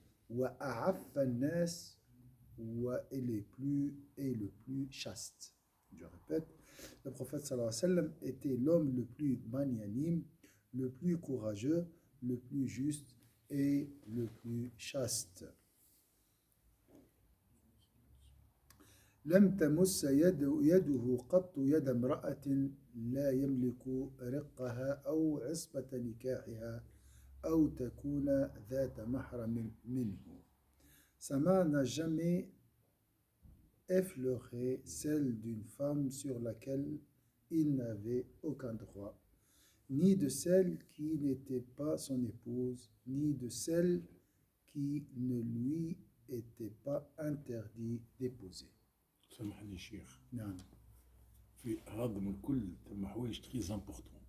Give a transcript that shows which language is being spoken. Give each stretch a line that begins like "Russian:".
Arabic: Wa a'affa an-nas,
French: et le plus chaste. Je répète, le prophète sallallahu alayhi wa sallam était l'homme le plus magnanime, le plus courageux, le plus juste et le plus chaste.
Arabic: لم تمس يده قط يد امرأة لا يملك رقها أو عصبة نكاحها أو تكون ذات محرم منه.
French: Sa main n'a jamais effleurer celle d'une femme sur laquelle il n'avait aucun droit, ni de celle qui n'était pas son épouse, ni de celle qui ne lui était pas interdit d'épouser.
Arabic: سامحني شيخ. نعم. في هذا من كل ثم حوايج
French: très important.